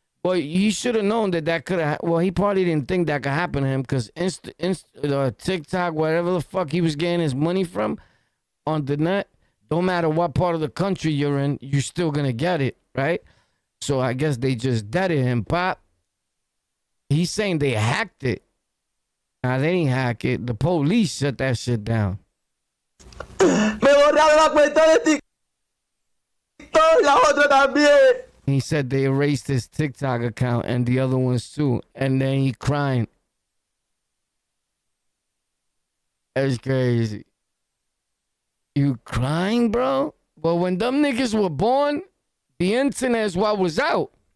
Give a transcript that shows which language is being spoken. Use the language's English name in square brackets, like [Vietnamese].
[English] Well, he should have known that could have... Well, he probably didn't think that could happen to him because TikTok, whatever the fuck he was getting his money from on the net, don't matter what part of the country you're in, you're still gonna get it, right? So I guess they just deaded him, Pop. He's saying they hacked it. Nah, they didn't hack it. The police shut that shit down. [Spanish] Me borraron la cuenta de TikTok y la otra también. [English] He said they erased his TikTok account and the other ones too. And then he crying. That's crazy. You crying, bro? Well, when them niggas were born, the internet is what was out.